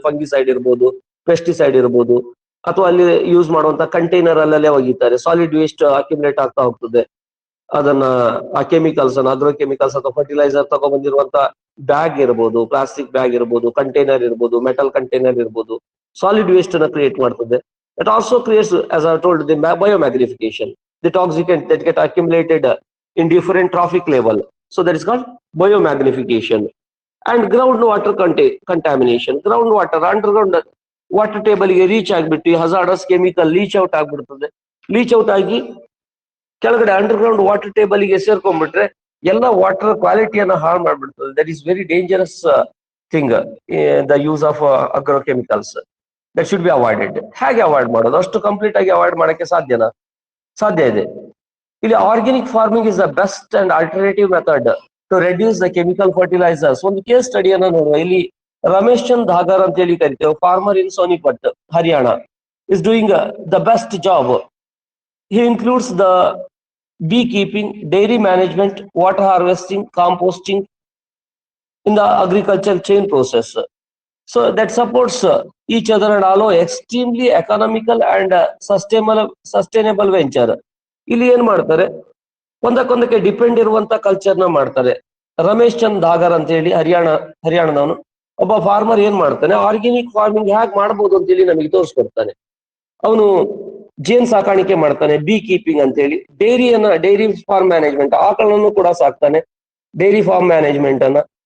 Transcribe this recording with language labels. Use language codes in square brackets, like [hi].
[kn] Fungicide ಇರ್ಬೋದು, pesticide ಇರ್ಬೋದು, ಅಥವಾ ಅಲ್ಲಿ ಯೂಸ್ ಮಾಡುವಂತ ಕಂಟೈನರ್ ಅಲ್ಲೇ ಒಗಿತಾರೆ. ಸಾಲಿಡ್ ವೇಸ್ಟ್ ಅಕ್ಯುಮುಲೇಟ್ ಆಗ್ತಾ ಹೋಗ್ತದೆ. ಅದನ್ನ ಆ ಕೆಮಿಕಲ್ಸ್ ಅನ್ನ, ಅಗ್ರೋಕೆಮಿಕಲ್ಸ್ ಅಥವಾ ಫರ್ಟಿಲೈಸರ್ ತಗೊಂಡ್ಬಂದಿರುವಂತ ಬ್ಯಾಗ್ ಇರ್ಬೋದು, ಪ್ಲಾಸ್ಟಿಕ್ ಬ್ಯಾಗ್ ಇರ್ಬೋದು, ಕಂಟೈನರ್ ಇರ್ಬೋದು, ಮೆಟಲ್ ಕಂಟೈನರ್ ಇರ್ಬೋದು, ಸಾಲಿಡ್ ವೇಸ್ಟ್ ಅನ್ನ ಕ್ರಿಯೇಟ್ ಮಾಡ್ತದೆ. [en] It also creates, as I told, the biomagnification, the toxicant that get accumulated in different trophic level. So that is called biomagnification. And groundwater contamination. [kn] Groundwater, underground water table ಗೆ reach ಆಗ್ಬಿಟ್ಟು hazardous chemical leach out ಆಗ್ಬಿಡ್ತದೆ. Leach out ಆಗಿ ಕೆಳಗಡೆ underground water table ಗೆ ಸೇರ್ಕೊಂಡ್ಬಿಟ್ರೆ ಎಲ್ಲ water ಕ್ವಾಲಿಟಿಯನ್ನ ಹಾಳು ಮಾಡ್ಬಿಡ್ತದೆ. [en] That is very dangerous thing, the use of agrochemicals. That should be avoided. [kn] ಹೇಗೆ avoid ಮಾಡೋದು? ಅಷ್ಟು ಕಂಪ್ಲೀಟ್ ಆಗಿ ಅವಾಯ್ಡ್ ಮಾಡಕ್ಕೆ ಸಾಧ್ಯನಾ? ಸಾಧ್ಯ ಇದೆ. [en] ಇಲ್ಲಿ organic farming is the best and alternative method to reduce the chemical fertilisers. [kn] ಒಂದು ಕೇಸ್ ಸ್ಟಡಿಯನ್ನ ನೋಡುವ. ಇಲ್ಲಿ ರಮೇಶ್ ಚಂದ್ ಧಾಗರ್ ಅಂತ ಹೇಳಿ ಕರಿತೇವೆ, [en] Farmer in Sonipat, Haryana, is doing the best job. He includes the beekeeping, dairy management, water harvesting, composting in the agricultural chain process. So that supports each other and allow extremely economical and sustainable venture. [kn] ಇಲ್ಲಿ ಏನ್ ಮಾಡ್ತಾರೆ, ಒಂದಕ್ಕೊಂದಕ್ಕೆ depend ಇರುವಂತ ಕಲ್ಚರ್ನ ಮಾಡ್ತಾರೆ. ರಮೇಶ್ ಚಂದ್ ಧಾಗರ್ ಅಂತ ಹೇಳಿ ಹರಿಯಾಣದವನು ಒಬ್ಬ farmer ಏನ್ ಮಾಡ್ತಾನೆ, ಆರ್ಗ್ಯಾನಿಕ್ ಫಾರ್ಮಿಂಗ್ ಹೇಗೆ ಮಾಡ್ಬೋದು ಅಂತೇಳಿ ನಮಗೆ ತೋರಿಸ್ಕೊಡ್ತಾನೆ. ಅವನು ಜೇನ್ ಸಾಕಾಣಿಕೆ ಮಾಡ್ತಾನೆ, ಬೀ ಕೀಪಿಂಗ್ ಅಂತ ಹೇಳಿ, ಡೈರಿ ಫಾರ್ಮ್ ಮ್ಯಾನೇಜ್ಮೆಂಟ್, ಆಕಳನ್ನು ಕೂಡ ಸಾಕ್ತಾನೆ, ಡೈರಿ ಫಾರ್ಮ್ ಮ್ಯಾನೇಜ್ಮೆಂಟ್ ಅನ್ನ.